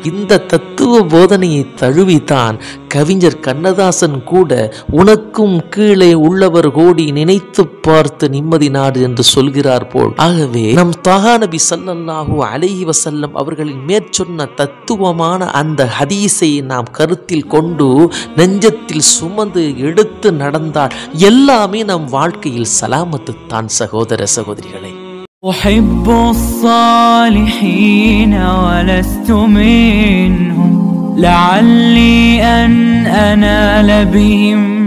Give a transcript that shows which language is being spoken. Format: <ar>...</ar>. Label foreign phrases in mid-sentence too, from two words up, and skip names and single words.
<ta>இந்த தத்துவ போதனையை தழுவித்தான் கவிஞர் கண்ணதாசன் கூட உனக்கும் கீழே உள்ளவர் கோடி நினைத்து பார்த்து நிம்மதி நாடு என்று சொல்கிறார் போல். ஆகவே நம் தஹா நபி</ta> <ar>صلى الله عليه وسلم</ar> <ta>அவர்களின் மேற்சொன்ன தத்துவமான அந்த ஹதீஸை நாம் கருத்தில் கொண்டு நெஞ்சத்தில் சுமந்து எடுத்து நடந்தால் எல்லாமே நம் வாழ்க்கையில் சலாமத்து தான் சகோதர சகோதரிகளே.</ta> <ar>أحب الصالحين ولست منهم لعلي أن أنال بهم</ar>